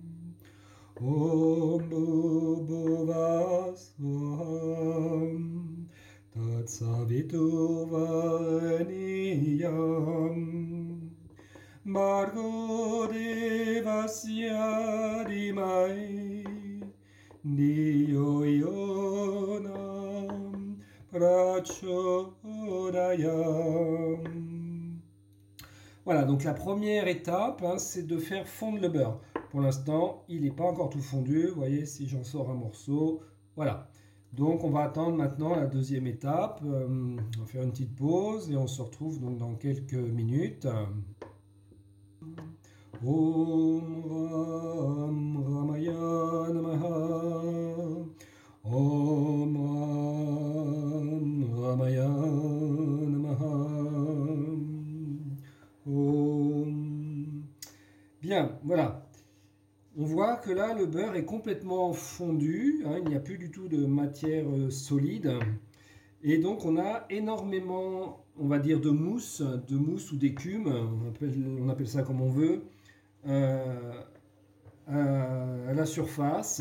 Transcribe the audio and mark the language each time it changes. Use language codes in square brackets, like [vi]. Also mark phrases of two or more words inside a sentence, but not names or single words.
[sa] Om Bhuva Swaham Tat Saviturvarenyam Bhargo Devasya Dhimai Dhiyo Yona Prachodayam. [fr] Voilà, donc la première étape, hein, c'est de faire fondre le beurre. Pour l'instant, il n'est pas encore tout fondu. Vous voyez, si j'en sors un morceau, voilà. Donc on va attendre maintenant la deuxième étape. On va faire une petite pause et on se retrouve donc dans quelques minutes. [sa] Om Ram Ramaya Namaha. Om Ram Ramaya Namaha. Om. [fr] Bien, voilà. On voit que là, le beurre est complètement fondu, hein, il n'y a plus du tout de matière solide. Et donc, on a énormément, on va dire, de mousse ou d'écume, on appelle ça comme on veut, à la surface.